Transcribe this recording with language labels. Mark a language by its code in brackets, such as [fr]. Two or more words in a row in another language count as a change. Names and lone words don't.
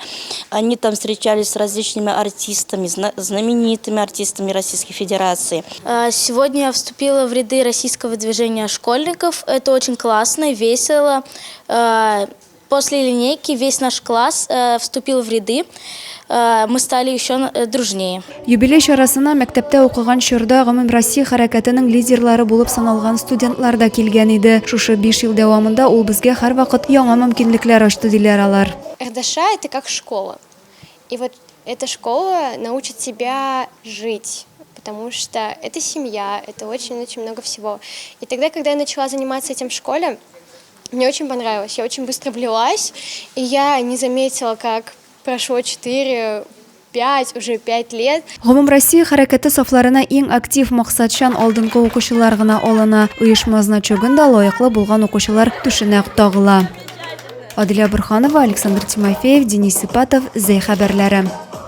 [ru] Они там встречались с различными артистами, знаменитыми артистами Российской Федерации. Сегодня я вступила в ряды российского движения школьников. Это очень классно, весело. После линейки весь наш класс вступил в ряды. Мы стали еще дружнее. [tt] Юбилей чарасына мәктәптә укыган чорда гомум Россия хәрәкәтенең лидерлары булып саналган студентлар да килгән иде. Шушы 5 ел дәвамында ул безгә һәрвакыт яңа мөмкинлекләр ачты диләр алар. [ru] РДШ – это как школа. И вот эта школа научит тебя жить, потому что это семья, это очень-очень много всего. И тогда, когда я начала заниматься этим в школе, мне очень понравилось. Я очень быстро влилась, и я не заметила, как прошло 4-5, уже 5 лет. [tt] Гомум Россия хәрәкәте сафларына иң актив максатчан алдынгы укучылар гына алына. Оешма значогында лаеклы булган укучылар түшенә тагыла. Адилә Бурханова, Александр Тимофеев, Денис Сыпатов, Зәй хәбәрләре.